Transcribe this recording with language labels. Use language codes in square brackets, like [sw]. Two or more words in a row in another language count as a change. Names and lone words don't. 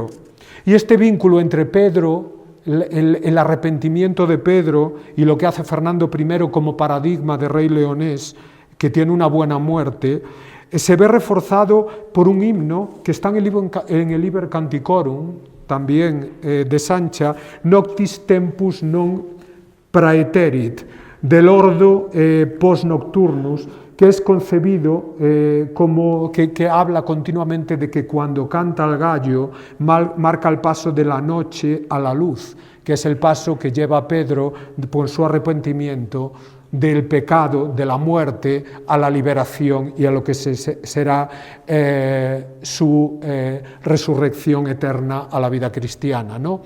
[es] Y este vínculo entre Pedro, el arrepentimiento de Pedro, y lo que hace Fernando I como paradigma de rey leonés, que tiene una buena muerte, se ve reforzado por un himno que está en el Liber Canticorum, también de Sancha, Noctis tempus non praeterit, del [la] ordo post nocturnus, [es] que es concebido como que habla continuamente de que cuando canta el gallo marca el paso de la noche a la luz, que es el paso que lleva a Pedro por su arrepentimiento del pecado, de la muerte, a la liberación y a lo que será su resurrección eterna a la vida cristiana, ¿no?